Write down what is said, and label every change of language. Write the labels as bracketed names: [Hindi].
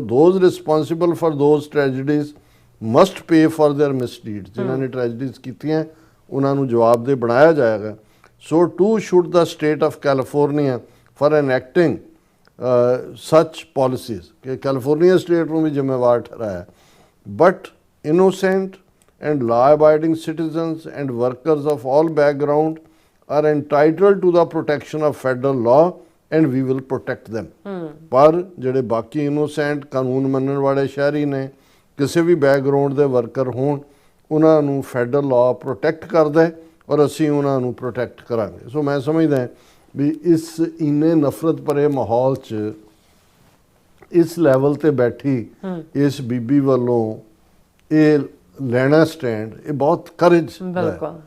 [English] Those responsible for those tragedies must pay for their misdeeds. [Punjabi] ਜਿਨ੍ਹਾਂ ਨੇ ਟ੍ਰੈਜਡੀਜ਼ ਕੀਤੀਆਂ ਉਹਨਾਂ ਨੂੰ ਜਵਾਬਦੇਹ ਬਣਾਇਆ ਜਾਏਗਾ। [English] so too should the state of California for enacting such policies [Punjabi] ਕਿ ਕੈਲੀਫੋਰਨੀਆ ਸਟੇਟ ਨੂੰ ਵੀ ਜ਼ਿੰਮੇਵਾਰ ਠਹਿਰਾਇਆ। [English] But innocent and law-abiding citizens and workers of all background are entitled to the protection of federal law and we will protect them. [Punjabi] ਪਰ ਜਿਹੜੇ ਬਾਕੀ innocent ਕਾਨੂੰਨ ਮੰਨਣ ਵਾਲੇ ਸ਼ਹਿਰੀ ਨੇ, ਕਿਸੇ ਵੀ ਬੈਕਗਰਾਉਂਡ ਦੇ ਵਰਕਰ ਹੋਣ, ਉਹਨਾਂ ਨੂੰ ਫੈਡਰਲ ਲਾਅ ਪ੍ਰੋਟੈਕਟ ਕਰਦਾ ਹੈ ਔਰ ਅਸੀਂ ਉਹਨਾਂ ਨੂੰ ਪ੍ਰੋਟੈਕਟ ਕਰਾਂਗੇ। ਸੋ ਮੈਂ ਸਮਝਦਾ ਵੀ ਇਸ ਇੰਨੇ ਨਫ਼ਰਤ ਭਰੇ ਮਾਹੌਲ 'ਚ ਇਸ ਲੈਵਲ ਤੇ ਬੈਠੀ ਇਸ ਬੀਬੀ ਵੱਲੋਂ ਇਹ ਲੈਣਾ ਸਟੈਂਡ ਇਹ ਬਹੁਤ ਕਰੇਜ ਹੈ।